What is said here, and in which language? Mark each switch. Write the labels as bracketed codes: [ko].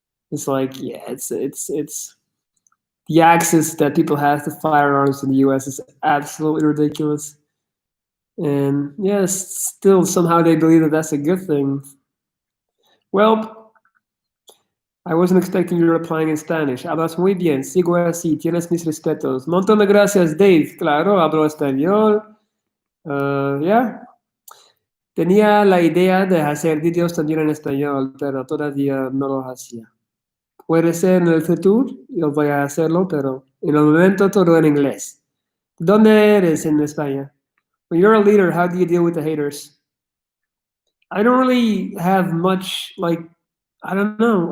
[en] It's like, yeah, it's the access that people have to firearms in the U.S. is absolutely ridiculous. And yes, still somehow they believe that that's a good thing. Well, I wasn't expecting you replying in Spanish. [es] Hablas muy bien, sigo así, tienes mis respetos. Montón de gracias, Dave. Claro, hablo español. Yeah. Tenía la idea de hacer vídeos también en español, pero todavía no lo hacía. Puede ser en el futuro, yo voy a hacerlo, pero en el momento todo en inglés. ¿Dónde eres en España? [en] When you're a leader, how do you deal with the haters? I don't really have much, like, I don't know.